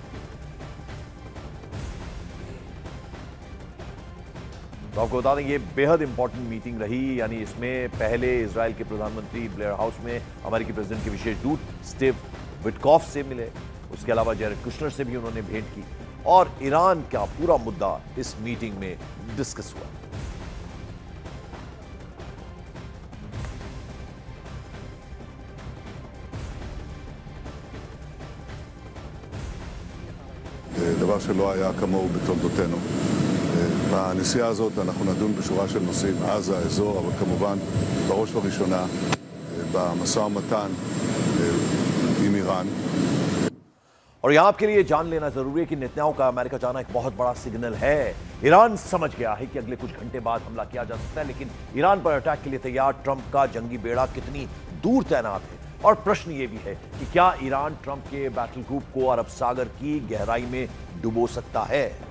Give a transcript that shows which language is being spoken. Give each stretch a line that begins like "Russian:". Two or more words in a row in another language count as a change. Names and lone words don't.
Hindi: तो आपको बता दें ये बेहद
English: important meeting
Hindi: रही, यानी इसमें पहले इजरायल के प्रधानमंत्री ब्लेयर हाउस में अमेरिकी प्रेसिडेंट के विशेष दूत स्टीव विटकॉफ से मिले, उसके अलावा जैरेड कुशनर से भी उन्होंने भेंट की और ईरान का पूरा मुद्दा इस मीटिंग में डिस्कस हुआ।
Hebrew: דבר שלא היה כמוהו בתולדותינו. בנסיעה הזאת אנחנו נדון בשורה של נושאים, עזה, האזור, אבל כמובן בראש ובראשונה במשא ומתן עם איראן.
Hindi: और यहां आपके लिए जान लेना जरूरी है कि नेतन्याहू का अमेरिका जाना एक बहुत बड़ा सिग्नल है। ईरान समझ गया है कि अगले कुछ घंटे बाद हमला किया जा सकता है, लेकिन ईरान पर अटैक के लिए तैयार ट्रंप का जंगी बेड़ा कितनी दूर तैनात है। और प्रश्न यह भी है कि क्या ईरान ट्रंप के
English: battle group
Hindi: को अरब सागर की गहराई में डुबो सकता है।